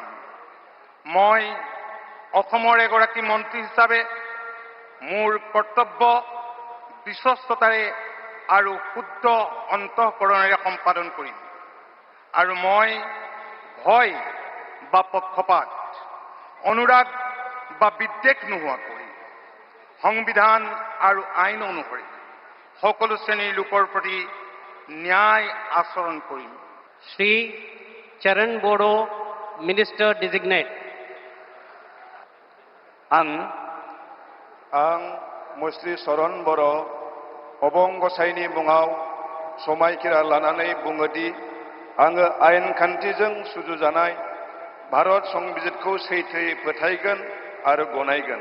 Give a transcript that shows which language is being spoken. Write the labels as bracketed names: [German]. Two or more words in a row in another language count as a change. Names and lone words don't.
[Assamese] মই অসমৰ এগৰাকী মন্ত্ৰী হিচাপে মোৰ কৰ্তব্য বিশ্বস্ততাৰে আৰু শুদ্ধ অন্তঃকৰণেৰে সম্পাদন কৰিম আৰু মই ভয় বা পক্ষপাত অনুৰাগ বা বিদ্বেষ নোহোৱাকৈ সংবিধান আৰু আইন অনুসৰি সকলো শ্ৰেণীৰ লোকৰ প্ৰতি ন্যায় আচৰণ কৰিম। [English] Shri Charan Bodo, Minister Designate. [Bodo] आं मुस्रि चरण बर' अबं गसाइनि मुङाव समायखिरा लानानै बुङोदि आङो आयेन खान्थिजों सुजुजानाय भारत संबिजितखौ सैथोयै फोथायगोन आरो गनायगोन।